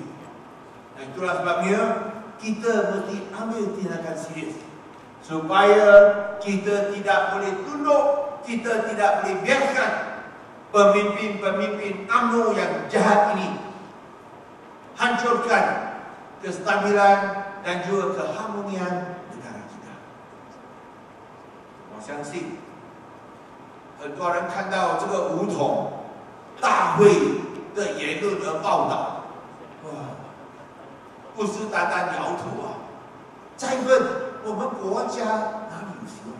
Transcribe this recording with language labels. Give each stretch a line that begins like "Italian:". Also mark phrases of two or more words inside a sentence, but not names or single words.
Malay: Dan itulah sebabnya kita mesti ambil tindakan serius supaya kita tidak boleh tunduk, kita tidak boleh biarkan pemimpin-pemimpin UMNO yang jahat ini hancurkan kestabilan dan juga keharmonian negara kita.
Chinese: 我相信很多人看到这个武统大会的言论的报道，不是单单摇头啊，在问我们国家哪里有希望？